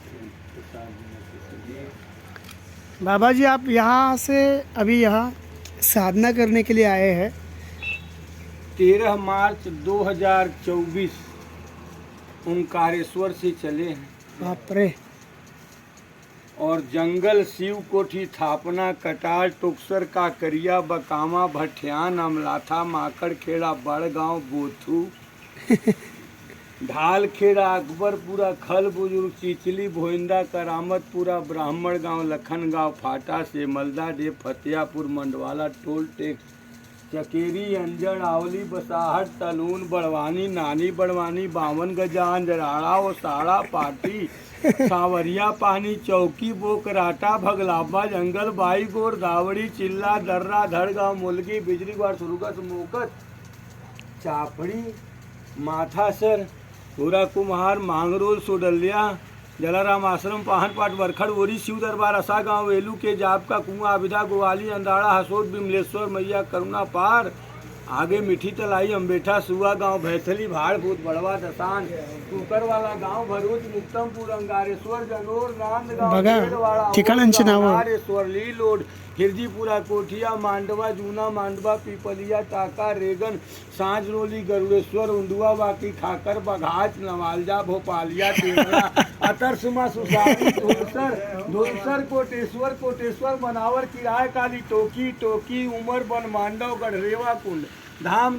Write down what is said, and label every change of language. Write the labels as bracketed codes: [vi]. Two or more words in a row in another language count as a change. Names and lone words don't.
[hi] बाबा जी आप यहाँ से अभी यहाँ साधना करने के लिए आए हैं। 13 मार्च 2024 ओंकारेश्वर से चले हैं बाप रे। और जंगल शिव कोठी थापना कटार टोकसर का करिया बकामा भठियान अमलाथा माकड़ खेड़ा बड़गांव बोथू ढाल खेड़ा अकबरपुरा खल बुजुर्ग चिचली भोइंदा करामतपुरा ब्राह्मण गांव लखन गांव फाटा से मलदा डे फतेहपुर मंडवाला टोल टैक्स चकेरी अंजन आवली बसाहट तलून बड़वानी नानी बड़वानी बावन गजान जराड़ा और साड़ा पाटी सावरिया पानी चौकी बोकराटा भगलाबा जंगल बाई गोर दावड़ी चिल्ला दर्रा धड़गांव मुलगी बिजली ग्वार सुरुगत मोकत चापड़ी माथासर पूरा कुम्हार मांगरोल सोडलिया जलाराम आश्रम पाहनपाट वरखड़ ओरी शिव दरबार असा गांव वेलू के जाप का कुआं अभिधा गोवाली अंदाड़ा हसोद बिमलेश्वर मैया करुणा पार आगे मिठी तलाई अम्बेठा सुआ गांव भैथली भाड़ भूत बड़वा दसान कुकर वाला गांव भरूच मुक्तमपुर अंगारेश्वर जनोर नांदगांव [mr] बघा खेड़वाड़ा, ठिकाणांची नावं अंगारेश्वर लीलोड हिरजीपुरा कोठिया मांडवा जूना मांडवा पीपलिया टाका रेगन सांजरोली गरुड़ेश्वर उंडुआ बाकी खाकर बघाच नवालजा भोपालिया टेमरा अतरसुमा सुसारी धुलसर कोटेश्वर कोटेश्वर मनावर किराय काली टोकी टोकी उमर बन मांडव गढ़रेवा कुंड धाम